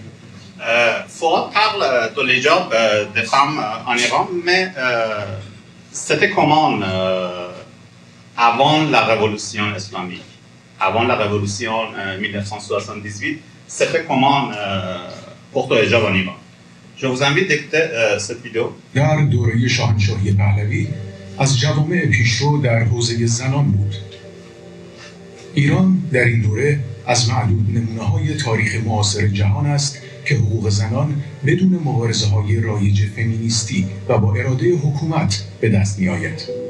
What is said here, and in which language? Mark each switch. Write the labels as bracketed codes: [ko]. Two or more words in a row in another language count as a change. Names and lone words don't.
[fr] Fouad parle de l'hijab des femmes en Iran, mais c'était comment avant la révolution islamique, avant la révolution 1978, c'était comment porter le hijab en Iran. Je vous invite d'écouter cette vidéo. [fa] در دوره شاهنشاهی پهلوی از جوامع پیشرو در حوزه زنان بود. ایران در این دوره از معدود نمونه‌های تاریخ معاصر جهان است که حقوق زنان بدون مبارزه‌های رایج فمینیستی و با اراده حکومت به دست می‌آید.